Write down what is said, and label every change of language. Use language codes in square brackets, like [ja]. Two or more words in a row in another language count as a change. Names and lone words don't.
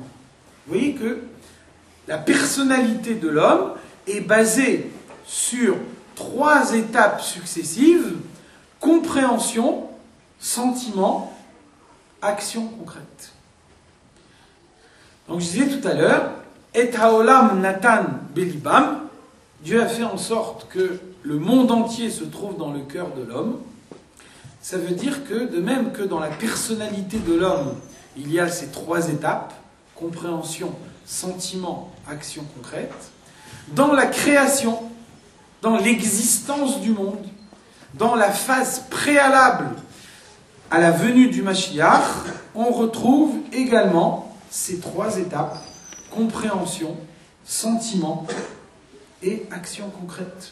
[fr] Vous voyez que la personnalité de l'homme est basée sur 3 étapes successives: compréhension, sentiment, action concrète. Donc je disais tout à l'heure, [he] את העולם נתן בליבם, [fr] Dieu a fait en sorte que le monde entier se trouve dans le cœur de l'homme. Ça veut dire que, de même que dans la personnalité de l'homme, il y a ces 3 étapes, compréhension, sentiment, action concrète, dans la création, dans l'existence du monde, dans la phase préalable à la venue du Mashiach, on retrouve également ces 3 étapes, compréhension, sentiment et action concrète.